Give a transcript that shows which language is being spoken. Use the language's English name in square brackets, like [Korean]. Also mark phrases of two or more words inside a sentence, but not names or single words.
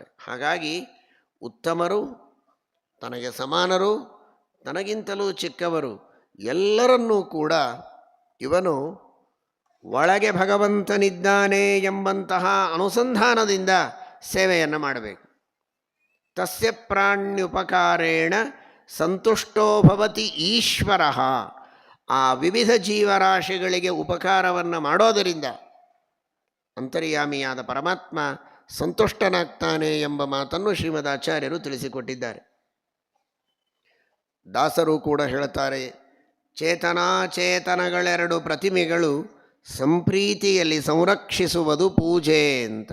[Kannada] ಹಾಗಾಗಿ ಉತ್ತಮರು, ತನಗೆ ಸಮಾನರು, ತನಗಿಂತಲೂ ಚಿಕ್ಕವರು ಎಲ್ಲರನ್ನೂ ಕೂಡ ಇವನು ಒಳಗೆ ಭಗವಂತನಿದ್ದಾನೆ ಎಂಬಂತಹ ಅನುಸಂಧಾನದಿಂದ ಸೇವೆಯನ್ನು ಮಾಡಬೇಕು. [Sanskrit] ತಸ್ಯ ಪ್ರಾಣ್ಯುಪಕಾರೇಣ ಸಂತುಷ್ಟೋ ಭವತಿ ಈಶ್ವರಃ. [Kannada] ಆ ವಿವಿಧ ಜೀವರಾಶಿಗಳಿಗೆ ಉಪಕಾರವನ್ನು ಮಾಡೋದರಿಂದ ಅಂತರ್ಯಾಮಿಯಾದ ಪರಮಾತ್ಮ ಸಂತುಷ್ಟನಾಗ್ತಾನೆ ಎಂಬ ಮಾತನ್ನು ಶ್ರೀಮದ್ ಆಚಾರ್ಯರು ತಿಳಿಸಿಕೊಟ್ಟಿದ್ದಾರೆ. ದಾಸರು ಕೂಡ ಹೇಳ್ತಾರೆ, ಚೇತನಾಚೇತನಗಳೆರಡು ಪ್ರತಿಮೆಗಳು ಸಂಪ್ರೀತಿಯಲ್ಲಿ ಸಂರಕ್ಷಿಸುವುದು ಪೂಜೆ ಅಂತ.